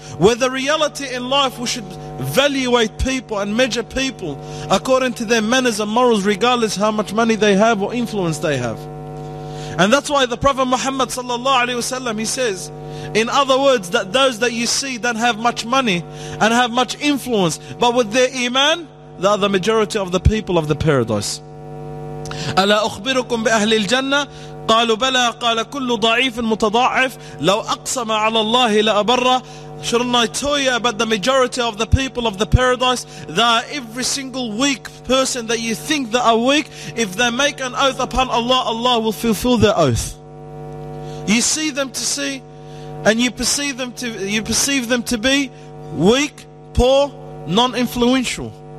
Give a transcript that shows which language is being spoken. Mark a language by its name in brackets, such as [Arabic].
[English] Where the reality in life, we should evaluate people and measure people according to their manners and morals, regardless how much money they have or influence they have. And that's why the Prophet Muhammad sallallahu alaihi wasallam, he says, in other words, that those that you see don't have much money and have much influence, but with their iman, they are the majority of the people of the paradise. [Arabic] ألا أخبركم بأهل الجنة قالوا بلى قال كل ضعيف متضاعف لو أقسم على الله لأبره. [English] Shouldn't I tell you about the majority of the people of the paradise? That every single weak person that you think that are weak, if they make an oath upon Allah, Allah will fulfill their oath. You see them to see, and you perceive them to be weak, poor, non-influential.